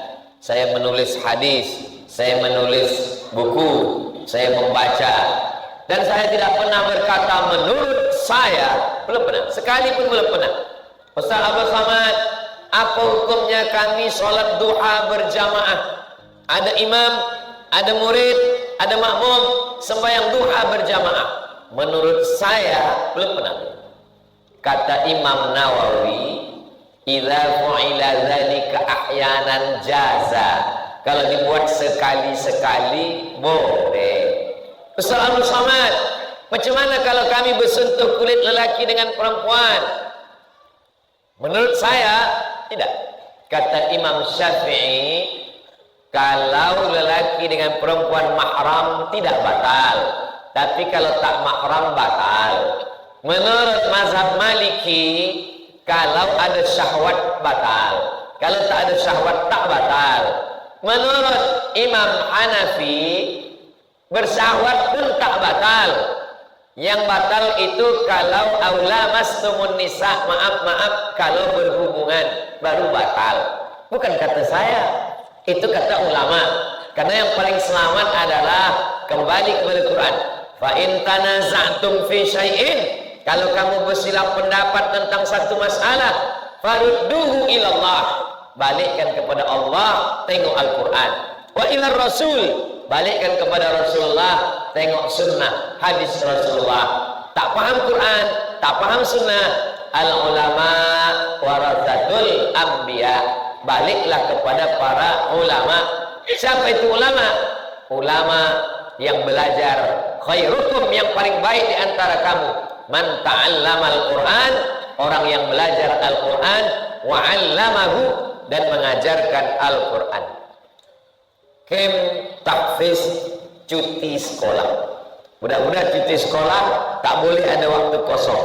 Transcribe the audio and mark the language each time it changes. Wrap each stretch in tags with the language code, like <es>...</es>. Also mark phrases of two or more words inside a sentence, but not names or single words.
<ms>Saya menulis hadis, saya menulis buku, saya membaca, dan saya tidak pernah berkata menurut saya, belum pernah, sekalipun belum pernah. Ustaz Abdul Samad, apa hukumnya kami sholat duha berjamaah? Ada imam, ada murid, ada makmum, sembahyang duha berjamaah. Menurut saya belum pernah.</ms> <ar>Kata Imam Nawawi, إذا فعل ذلك أحيانا جاز.</ar> <ms>Kalau dibuat sekali-sekali boleh. Ustaz Abdul Samad, macam mana kalau kami bersentuh kulit lelaki dengan perempuan? Menurut saya tidak. Kata Imam Syafi'i, kalau lelaki dengan perempuan mahram tidak batal, tapi kalau tak mahram batal. Menurut mazhab Maliki, kalau ada syahwat batal, kalau tak ada syahwat tak batal. Menurut Imam Hanafi, bersyahwat pun tak batal. Yang batal itu kalau</ms> <ar>أو لامستم النساء,</ar> <ms>maaf kalau berhubungan baru batal. Bukan kata saya, itu kata ulama. Karena yang paling selamat adalah kembali kepada Quran.</ms> <ar>فإن تنازعتم في شيء,</ar> <ms>kalau kamu bersilang pendapat tentang satu masalah,</ms> <ar>فردوه إلى الله,</ar> <ms>balikkan kepada Allah, tengok Al-Quran.</ms> <ar>وإلى الرسول,</ar> <ms>balikkan kepada Rasulullah, tengok sunnah hadis Rasulullah. Tak paham Quran, tak paham sunnah,</ms> <ar>العلماء ورثة الأنبياء,</ar> <ms>baliklah kepada para ulama. Siapa itu ulama? Ulama yang belajar. Khairukum, yang paling baik di antara kamu,</ms> <ar>من تعلم القرآن,</ar> <ms>orang yang belajar Al-Quran,</ms> <ar>وعلمه,</ar> <ms>dan mengajarkan Al-Quran. Kem tahfiz, cuti sekolah. Budak-budak cuti sekolah tak boleh ada waktu kosong.</ms>